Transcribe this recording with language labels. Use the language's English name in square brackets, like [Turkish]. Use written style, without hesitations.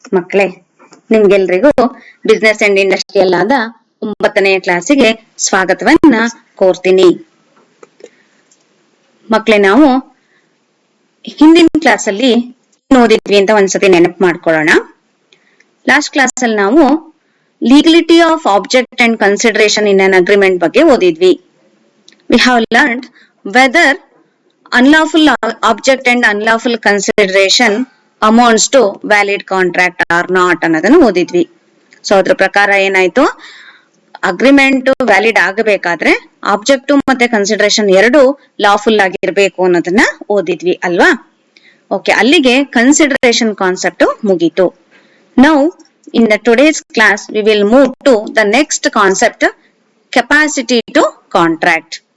[Kannada] ಮಕ್ಕಳೇ, ನಿಮ್ಗೆಲ್ರಿಗೂ business and industrial ಆದ 9ನೇ ಕ್ಲಾಸಿಗೆ ಸ್ವಾಗತವನ್ನ ಕೋರ್ತೀನಿ. ಮಕ್ಕಳೇ, ನಾವು ಹಿಂದಿನ ಕ್ಲಾಸ್ ಅಲ್ಲಿ ಏನ್ ಓದಿದ್ವಿ ಅಂತ ಒಂದ್ಸತಿ ನೆನಪು ಮಾಡ್ಕೊಳ್ಳೋಣ. ಲಾಸ್ಟ್ ಕ್ಲಾಸ್ ಅಲ್ಲಿ ನಾವು ಲೀಗಲಿಟಿ of object and consideration in an agreement ಬಗ್ಗೆ ಓದಿದ್ವಿ. [English] we have learned whether unlawful object and unlawful consideration amounts to valid contract or not [Kannada] ಅನ್ನೋದನ್ನು ಓದಿದ್ವಿ. ಸೊ ಅದ್ರ ಪ್ರಕಾರ ಏನಾಯ್ತು, ಅಗ್ರಿಮೆಂಟ್ ವ್ಯಾಲಿಡ್ ಆಗಬೇಕಾದ್ರೆ ಆಬ್ಜೆಕ್ಟ್ ಮತ್ತೆ ಕನ್ಸಿಡರೇಷನ್ ಎರಡು ಲಾಫುಲ್ ಆಗಿರ್ಬೇಕು ಅನ್ನೋದನ್ನ ಓದಿದ್ವಿ ಅಲ್ವಾ? [English] okay, [Kannada] ಅಲ್ಲಿಗೆ ಕನ್ಸಿಡರೇಷನ್ ಕಾನ್ಸೆಪ್ಟ್ ಮುಗೀತು. [English] Now in the today's class we will move to the next concept, capacity to contract.